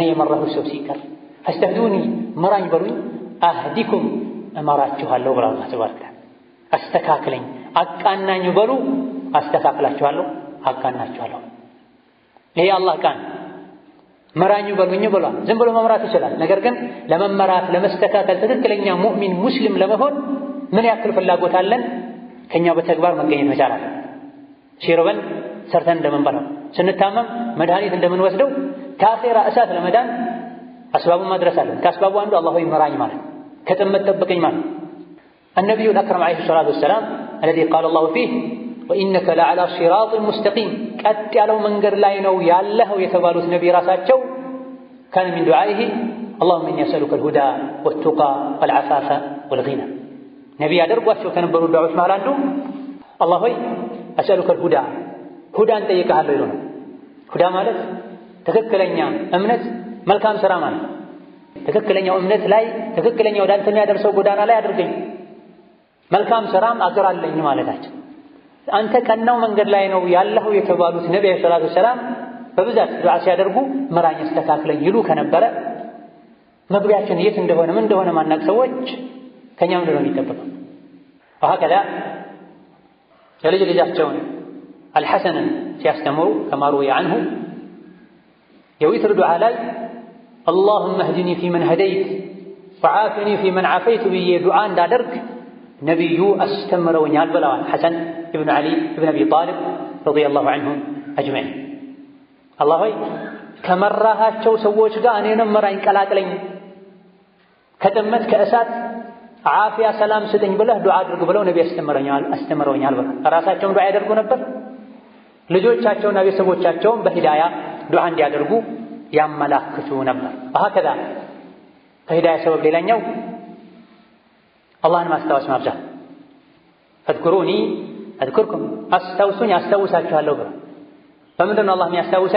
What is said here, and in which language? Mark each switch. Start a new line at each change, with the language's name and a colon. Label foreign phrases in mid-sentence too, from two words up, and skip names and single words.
Amharic: የመራሁት ሰው ሲቀር ፈስተህዱኒ ምራኝ በሉኝ አህዲኩም እመራችኋለሁ ብሏል አላህ
Arabic: تبارك وتعالى።
Amharic: አስተካክለኝ አቃናኝ በሉ አስተካክላችኋለሁ አቃናችኋለሁ። ይሄ አላህ ቃል መራኝ በሉኝ ብሏል። ዝም ብሎ መምራት ይችላል። ነገር ግን ለመመራት ለመስተካከል ትክክለኛ ሙእሚን ሙስሊም ለመሆን ምን ያክል ፍላጎት አለን? ከኛ በተግባር መገኘት መቻል አለ። ሲርበን ሰርተን እንደምንበላው፣ ስንታመም መድኃኒት እንደምንወስደው ከአኼራ እሳት ለመዳን አስባቡን ማድረስ አለን። ከአስባቡ አንዱ አላህ ሆይ ምራኝ ማለት፣ ከጥመት ጠብቀኝ ማለት።
Arabic: النبي الأكرم عليه الصلاة والسلام الذي قال الله فيه وإنك لعلى صراط مستقيم
Amharic: ቀጥ ያለው መንገድ ላይ ነው ያለኸው የተባሉት ነብይ ራሳቸው
Arabic: كان من دعائه اللهم إني أسألك الهدى والتقى والعفاف والغنى
Amharic: ነብይ ያደርጓቸው ከነበሩ ዱዓዎች መሃል አንዱ አላህ ሆይ
Arabic: أسألك الهدى
Amharic: ሁዳን ጠይቀሃለሁ ይሉ ነው። ሁዳ ማለት ትክክለኛ እምነት መልካም ሥራ ማለት። ትክክለኛው እምነት ላይ ትክክለኛው ወደ አንተ የሚያደርሰው ጎዳና ላይ አድርገኝ፣ መልካም ሥራም አገራለኝ ማለታቸው። አንተ ቀናው መንገድ ላይ ነው ያለኸው የተባሉት ነብዩ
Arabic: صلى الله عليه وسلم
Amharic: በብዛት ዱዓ ሲያደርጉ ምራኝ አስተካክለኝ ይሉ ከነበረ መግቢያችን የት እንደሆነ ምን እንደሆነ ማናቅ ሰዎች ከኛ ምንድን ነው የሚጠበቀው? ወሀከዛ የልጅ ልጃቸውን አልሐሰንን ሲያስተምሩ ከማሩ አንሁ የዊትር ዱዓ ላይ
Arabic: اللهم اهدني فيمن هديت وعافني فيمن عافيت
Amharic: ብዬ ዱዓ እንዳደርግ ነብዩ አስተምረውኛል ብለዋል። ሐሰን ኢብኑ ዓሊ ኢብኑ አቢ ጣሊብ
Arabic: رضي الله عنهم أجمعين።
Amharic: አላህ ሆይ ከመራሃቸው ሰዎች ጋር እኔንም ምራኝ ቀላቅለኝ፣ ከጥመት ከእሳት ዓፊያ ሰላም ስጠኝ ብለህ ዱዓ አድርግ ብለው ነብዩ አስተምረውኛል ብለው ራሳቸውም ዱዓ ያደርጉ ነበር። ልጆቻቸውና ቤተሰቦቻቸውም በሂዳያ ዱዓ እንዲያደርጉ ያመላክቱ ነበር። ወሀከዛ ከሂዳያ ሰበብ ሌላኛው አላህን ማስታወስ ማብዛት።
Arabic: فاذكروني أذكركم
Amharic: አስታውሱኝ አስታውሳችኋለሁ ብሎ በምንድን ነው አላህ የሚያስታውሰን?